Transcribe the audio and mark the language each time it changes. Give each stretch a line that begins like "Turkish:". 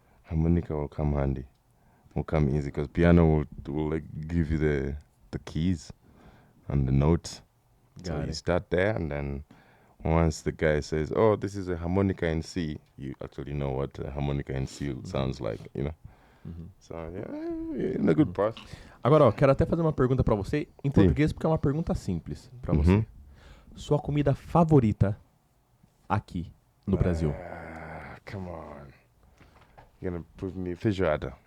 English: Harmonica will come handy. Will come easy because piano will like give you the keys and the notes. So Got you it. start there, and then once the guy says, "Oh, this is a harmonica in C," you actually know what a harmonica in C sounds like, you know. So yeah, in a good path.
Portuguese: Agora, ó, quero até fazer uma pergunta pra você em português, porque é uma pergunta simples pra você. Sua comida favorita aqui no Brasil?
English: Come on, you're gonna put me feijoada.